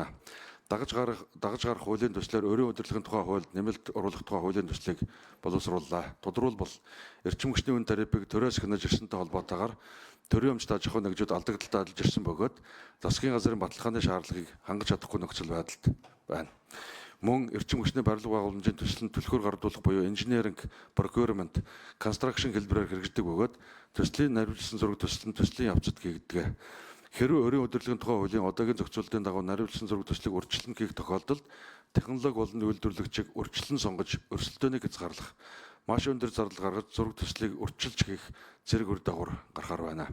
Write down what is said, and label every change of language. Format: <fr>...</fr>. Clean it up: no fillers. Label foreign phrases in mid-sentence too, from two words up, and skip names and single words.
<mn>Дагаж гарах хуулийн төслөөр өрийн удирдлагын тухай хуульд нэмэлт оруулах тухай хуулийн төслийг боловсрууллаа. Тодорхойлбол эрчим хүчний үн тарифыг төрөөс хянаж ирсэнтэй холбоотойгоор төрийн өмчт аж ахуйн нэгжүүд алдагдaltaй ажиллаж ирсэн бөгөөд засгийн газрын баталгааны шаардлагыг хангаж чадахгүй нөхцөл байдалд байна. Мөн эрчим хүчний барилга байгууламжийн төсөл нь түлхүүр гардуулах буюу</mn> <en>engineering, procurement, construction</en> <mn>хэлбэрээр хэрэгждэг бөгөөд төслийн наривчлсан зураг төсөл нь төслийн явцад хийгддэг. Хэрвээ өрийн удирдлагын тухай хуулийн одоогийн зохицуулалтын дагуу наривчлсан зураг төслийг урьдчилан хийх тохиолдолд технологи болон үйлдвэрлэгчийг урьдчилан сонгож өрсөлдөөнийг хязгаарлах, маш өндөр зардал гаргаж зураг төслийг урьдчилж хийх зэрэг үр дагавар гарахаар байна.</mn>